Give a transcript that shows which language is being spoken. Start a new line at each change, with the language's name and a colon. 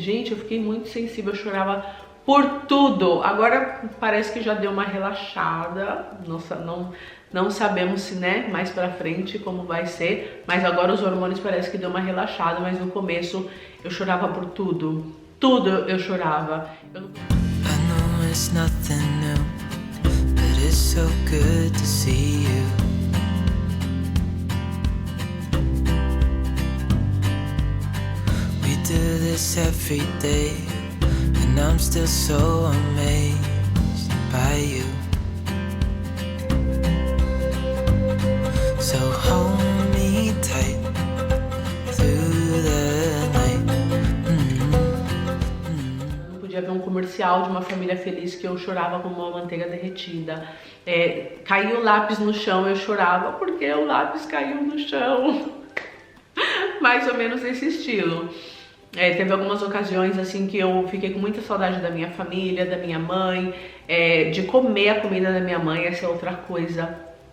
Portuguese: Gente, eu fiquei muito sensível, eu chorava por tudo. Agora parece que já deu uma relaxada, não sabemos se, né, mais pra frente como vai ser, mas agora os hormônios parece que deu uma relaxada, mas no começo eu chorava por tudo eu chorava.
English: I know it's nothing new, but it's so good to see you. We do this every day, and I'm still so amazed by you. So hold me tight through the night.
Portuguese: Não podia ver um comercial de uma família feliz que eu chorava como uma manteiga derretida. Caiu o lápis no chão, eu chorava porque o lápis caiu no chão. Mais ou menos esse estilo. Teve algumas ocasiões assim que eu fiquei com muita saudade da minha família, da minha mãe, de comer a comida da minha mãe. Essa é outra coisa.